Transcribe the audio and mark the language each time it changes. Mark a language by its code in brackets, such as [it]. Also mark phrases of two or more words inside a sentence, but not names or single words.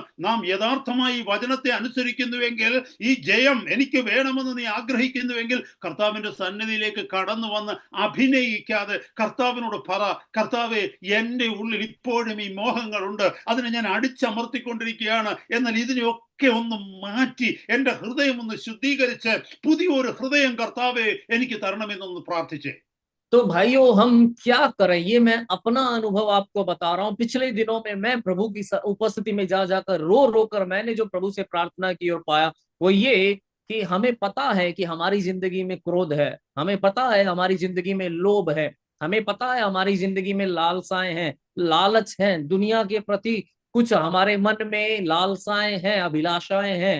[ml] നാം യഥാർത്ഥമായി വചനത്തെ അനുസരിക്കുന്നുവെങ്കിൽ, ഈ ജയം എനിക്ക് വേണമെന്ന് നീ ആഗ്രഹിക്കുന്നുവെങ്കിൽ കർത്താവിന്റെ സന്നിധിയിലേക്ക് കടന്നു വന്ന് അഭിനയിക്കാതെ കർത്താവിനോട് പറ, കർത്താവേ എൻ്റെ ഉള്ളിൽ ഇപ്പോഴും ഈ മോഹങ്ങളുണ്ട്, അതിനെ ഞാൻ അടിച്ചമർത്തിക്കൊണ്ടിരിക്കുകയാണ്. എന്നാൽ ഇതിനെയൊക്കെ ഒന്ന് മാറ്റി എൻ്റെ ഹൃദയം ഒന്ന് ശുദ്ധീകരിച്ച് പുതിയൊരു ഹൃദയം കർത്താവേ എനിക്ക് തരണമെന്നൊന്ന് പ്രാർത്ഥിച്ചേ. [hi] तो भाइयों हम क्या करें, ये मैं अपना अनुभव आपको बता रहा हूँ। पिछले दिनों में मैं प्रभु की उपस्थिति में जा जाकर रो रो कर मैंने जो प्रभु से प्रार्थना की और पाया वो ये कि हमें पता है कि हमारी जिंदगी में क्रोध है, हमें पता है हमारी जिंदगी में लोभ है, हमें पता है हमारी जिंदगी में लालसाएं हैं, लालच हैं, दुनिया के प्रति कुछ हमारे मन में लालसाएं हैं, अभिलाषाएं हैं।